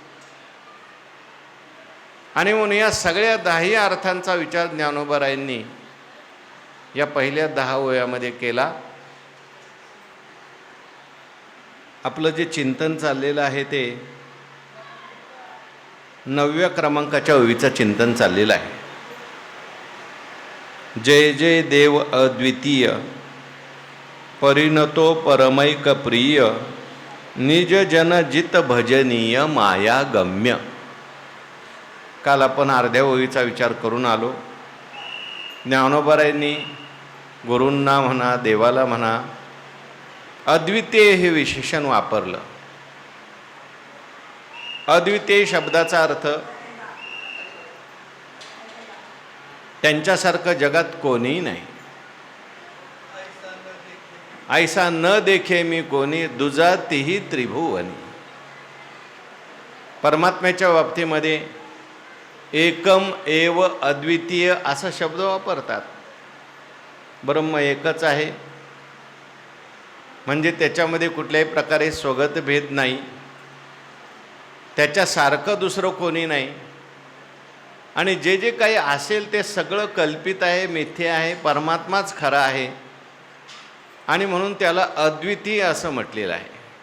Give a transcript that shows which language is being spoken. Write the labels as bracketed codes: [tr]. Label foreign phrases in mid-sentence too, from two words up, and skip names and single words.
[mr] आणि म्हणून या सगळ्या 10 अर्थांचा विचार ज्ञानोबारायांनी या पहिल्या 10 ओव्यामध्ये केला। आपलं जे चिंतन चाललेलं आहे ते 9व्या क्रमांकाच्या ओवीचं चिंतन चाललेलं आहे। जय जय देव अद्वितीय परिणतो परमैक प्रिय निज जन जित भजनीय माया गम्य। काल आपण अर्ध्या ओवीचा विचार करून आलो। ज्ञानोबारायांनी गुरूंना म्हणा देवाला म्हणा अद्वितीय हे विशेषण वापरलं। अद्वितीय शब्दाचा अर्थ त्यांच्यासारखं जगात कोणीही नाही। ऐसा न देखे मी कोणी दुजा तिही त्रिभुवनी। परमात्म्याच्या बाबतीमध्ये [sa] एकम एव अद्वितीय [mr] असा शब्द वापरतात। ब्रह्म एकच आहे म्हणजे त्याच्यामध्ये कुठल्याही प्रकारे स्वगत भेद नाही, त्याच्यासारखं दुसरं कोणी नाही आणि जे जे काही असेल ते सगळं कल्पित आहे, मिथ्य आहे, परमात्माच खरा आहे आणि म्हणून त्याला अद्वितीय असं म्हटलेलं आहे।